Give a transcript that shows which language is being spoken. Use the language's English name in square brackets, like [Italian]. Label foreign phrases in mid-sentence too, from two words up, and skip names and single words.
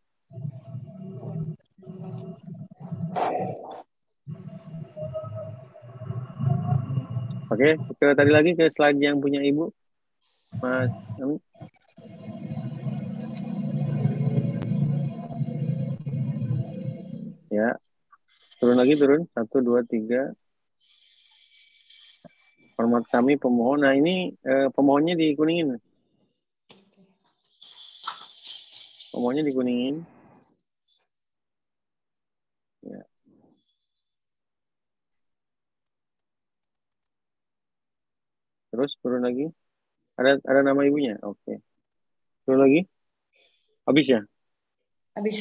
[Indonesian] Oke, ke tadi lagi ke slide yang punya Ibu, Mas Ami. Ya, turun lagi, turun. 1, 2, 3. Hormat kami pemohon. Nah, ini pemohonnya dikuningin. Pemohonnya dikuningin. Ya. Terus turun lagi. Ada nama ibunya? Oke. Turun lagi. Habis ya? Habis.